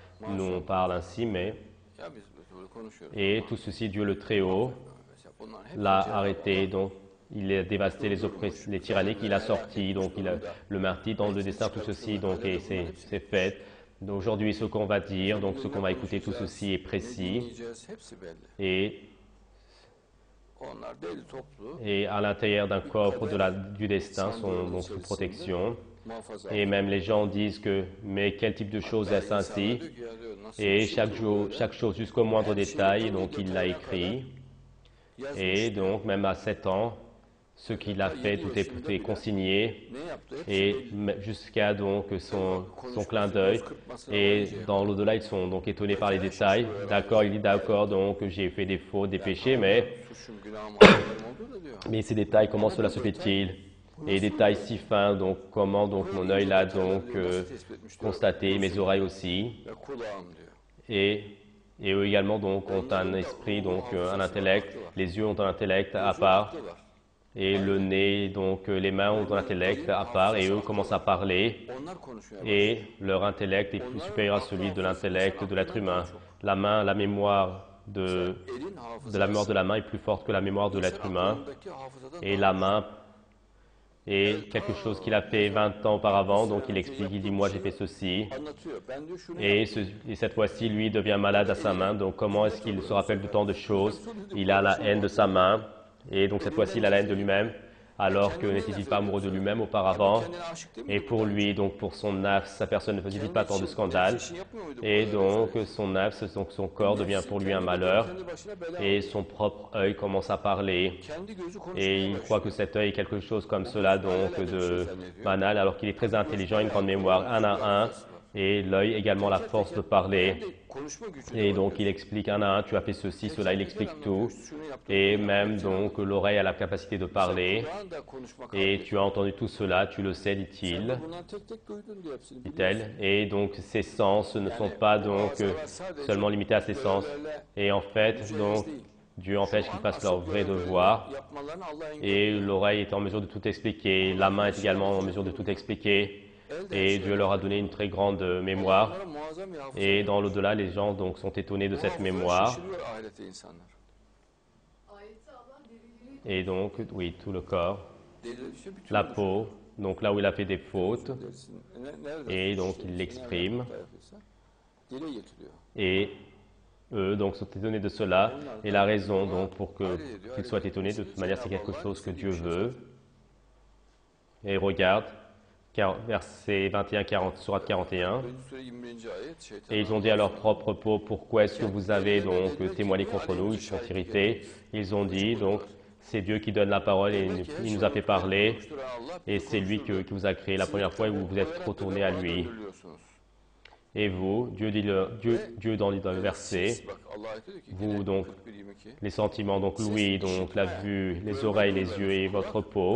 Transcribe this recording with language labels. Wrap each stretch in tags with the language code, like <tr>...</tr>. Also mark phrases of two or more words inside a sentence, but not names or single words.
<fr>nous on parle ainsi, mais</fr> <tr>Ya biz böyle konuşuyoruz</tr> <fr>et</fr> <tr>ama</tr> <fr>tout ceci, Dieu le Très-Haut</fr> <tr>mesela bunların hepsi</tr> <fr>l'a</fr> <tr>Cenab-ı</tr> <fr>arrêté,</fr> <tr>Allah</tr> <fr>donc il a dévasté les tyranniques, il a sorti, donc il a le martyr dans le destin, tout ceci, donc et c'est fait. Aujourd'hui, ce qu'on va dire, donc ce qu'on va écouter, tout ceci est</fr> <tr>ne</tr> <fr>précis</fr> <tr>dinleyeceğiz hepsi belli.</tr> <fr>et,</fr> <tr>Onlar belli toplu</tr> <fr>et à l'intérieur d'un</fr> <tr>bir</tr> <fr>coffre</fr> <tr>kader</tr> <fr>du destin sont donc sous</fr> <tr>içerisinde</tr> <fr>protection.</fr> <tr>muhafaza</tr> <fr>Et même les gens disent que, mais quel type de choses est-ce ainsi?</fr> <tr>diyor ki ya diyor nasıl</tr> <fr>Et</fr> <tr>bir şey bu böyle?</tr> <fr>chaque chose jusqu'au moindre détail, donc il l'a écrit. Et</fr> <tr>Yazmış diyor.</tr> <fr>donc même à 7 ans, ce qu'il a fait, tout est consigné.</fr> <tr>Ne yaptı? Hepsi</tr> <fr>Et</fr> <tr>belli.</tr> <fr>jusqu'à donc son clin d'œil. Et dans l'au-delà, ils sont donc étonnés par les détails. D'accord, il dit d'accord, donc j'ai fait des fautes, des péchés,</fr> <tr>Suçum, günahım, hatalarım oldu da diyor.</tr> <fr>mais ces détails, comment cela se fait-il? Et les détails si fins, donc comment donc mon œil l'a donc constaté, mes oreilles aussi.</fr> <tr>Ve kulağım diyor.</tr> <fr>Et eux également donc ont un esprit, donc un intellect. Les yeux ont un intellect à part. Et le nez, donc les mains ont un intellect à part. Et eux commencent à parler.</fr> <tr>Onlar konuşuyor.</tr> <fr>Et leur intellect est plus supérieur à celui de l'intellect de l'être humain. La main, la mémoire de la mémoire de la main est plus forte que la mémoire de l'être humain.</fr> <tr>Aklındaki hafızadan</tr> <fr>Et la main est quelque chose qu'il a fait 20 ans auparavant. Donc il explique, il dit moi j'ai fait ceci.</fr> <tr>anlatıyor. Ben diyor şunu</tr> <fr>Et cette fois-ci, lui devient malade à sa main. Donc comment est-ce qu'il se rappelle de tant de choses? Il a la haine de sa main. Et donc cette fois-ci, il a la haine de lui-même. Alors que n'était-il pas amoureux de lui-même auparavant?</fr> <tr>kendine aşık değil mi?</tr> <fr>Et pour lui, donc pour son nafs, sa personne ne faisait-il pas tant de scandales? Et donc son nafs, donc son corps devient pour lui un malheur.</fr> <tr>Kendi başına bela.</tr> <fr>Et son propre œil commence à parler.</fr> <tr>Kendi gözü</tr> <fr>Et</fr> <tr>konuşmaya</tr> <fr>il</fr> <tr>başlıyor.</tr> <fr>croit que cet œil est quelque chose comme cela, donc de banal, alors qu'il est très intelligent, une grande mémoire, un à un. Et l'œil également la force de parler.</fr> <tr>Konuşma gücü.</tr> <fr>Et donc il explique un à un, tu as fait ceci, cela, il explique tout. Et même donc l'oreille a la capacité de parler.</fr> <tr>Kulağın da konuşma</tr> <fr>Et tu as entendu tout cela, tu le sais, dit-il,</fr> <tr>Bundan tek tek duydun diyor hepsini.</tr> <fr>dit-elle. Et donc ces sens ne sont pas donc seulement limités à ces sens. Et en fait, donc Dieu empêche qu'ils fassent leur vrai devoir.</fr> <tr>Yapmalarını Allah</tr> <fr>Et l'oreille est en mesure de tout expliquer, la main est également en mesure de tout expliquer. Et Dieu leur a donné une très grande mémoire.</fr> <tr>Onlara muazzam bir hafıza.</tr> <fr>Et dans l'au-delà, les gens donc sont étonnés de cette mémoire.</fr> <tr>Şaşırıyor ahirette insanlar.</tr> <fr>Et donc, oui, tout le corps,</fr> <tr>Deli işte bütün</tr> <fr>la peau, donc là où il a fait des fautes,</fr> <tr>derisini nerede?</tr> <fr>et donc il l'exprime.</fr> <tr>Dile getiriyor.</tr> <fr>Et eux donc sont étonnés de cela. Et la raison donc pour qu'ils soient étonnés, de toute manière, c'est quelque chose que Dieu veut. Et regarde, verset 21, sourate 41.</fr> <tr>Birinci sure 21. ayet şeytan.</tr> <fr>Et ils ont dit à leur propre peau, pourquoi est-ce que vous avez donc témoigné contre nous? Ils sont irrités. Ils ont dit, donc, c'est Dieu qui donne la parole et il nous a fait parler. Et c'est lui qui vous a créé la première fois et vous vous êtes retourné à lui. Et vous, Dieu dans le verset, vous donc, les sentiments, donc l'ouïe, donc la vue, les oreilles, les yeux et votre peau.</fr>